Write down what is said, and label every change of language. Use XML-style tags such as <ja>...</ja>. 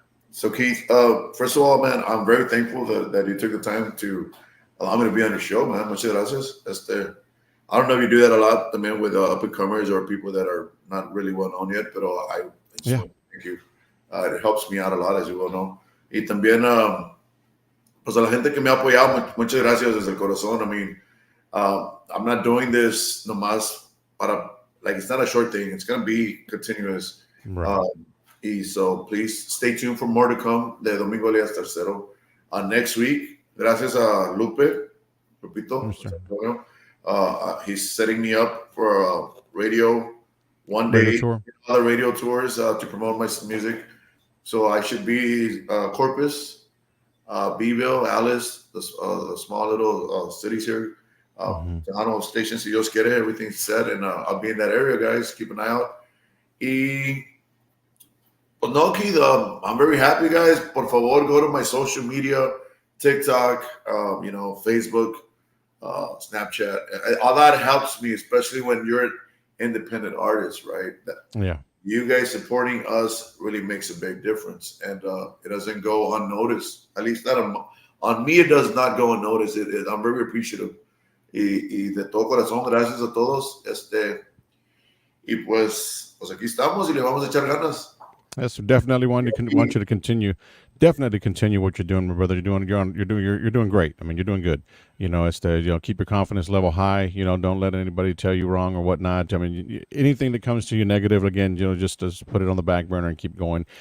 <en>So Keith, first of all, man, I'm very thankful that you took the time to allow me to be on your show, man. Muchas gracias. I don't know if you do that a lot, I mean, with up and comers or people that are not really well known yet, but I just yeah, want to thank you. It helps me out a lot, as you well know.</en> <es>Y también, pues a la gente que me ha apoyado, muchas gracias desde el corazón.</es> <en>I mean, I'm not doing this nomás para, like, it's not a short thing. It's going to be continuous. right, So please stay tuned for more to come de Domingo Elias 3zero. Next week,</en> <es>gracias a Lupito,</es> <en>Mr. he's setting me up for a radio one Radio day, tour. other radio tours to promote my music. So I should be Corpus, Beeville, Alice, the small little cities here. Tejano Station,</en> <es>si Dios quiere,</es> <en>everything's set, and I'll be in that area, guys. Keep an eye out. But no, Keith, I'm very happy, guys.</en> <es>Por favor,</es> <en>go to my social media, TikTok, Facebook, Snapchat. All that helps me, especially when you're an independent artist, right? Yeah, You guys supporting us really makes a big difference, and it doesn't go unnoticed. At least not on me, it does not go unnoticed. I'm very appreciative.</en> <es>Y de todo corazón, gracias a todos. Y pues aquí estamos y le vamos a echar ganas.</es> <en>Yes, definitely want you to continue. Definitely continue what you're doing, my brother. You're doing great. I mean, you're doing good. Keep your confidence level high. Don't let anybody tell you wrong or whatnot. I mean, anything that comes to you negative, again, just put it on the back burner and keep going.</en>